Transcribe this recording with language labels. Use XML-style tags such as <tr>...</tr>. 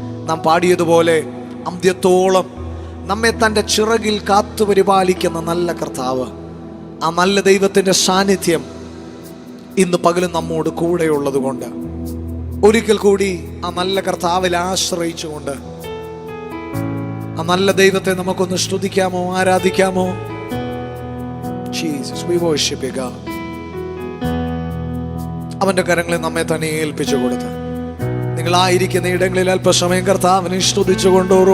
<ml>നാം പാടിയതുപോലെ അന്ത്യത്തോളം നമ്മെ തൻ്റെ ചിറകിൽ കാത്തുപരിപാലിക്കുന്ന നല്ല കർത്താവ്, ആ നല്ല ദൈവത്തിൻ്റെ സാന്നിധ്യം ഇന്ന് പകലും നമ്മോട് കൂടെയുള്ളത് കൊണ്ട് ഒരിക്കൽ കൂടി ആ നല്ല കർത്താവിൽ ആശ്രയിച്ചുകൊണ്ട് ആ നല്ല ദൈവത്തെ നമുക്കൊന്ന് സ്തുതിക്കാമോ, ആരാധിക്കാമോ?</ml> <en>Jesus, we worship you God.</en> <ml>അവന്റെ കരങ്ങളെ നമ്മെ തന്നെ ഏൽപ്പിച്ചു കൊടുത്ത് നിങ്ങളായിരിക്കുന്ന ഇടങ്ങളിൽ അല്പസമയം കർത്താവിനെ സ്തുതിച്ചുകൊണ്ട്</ml>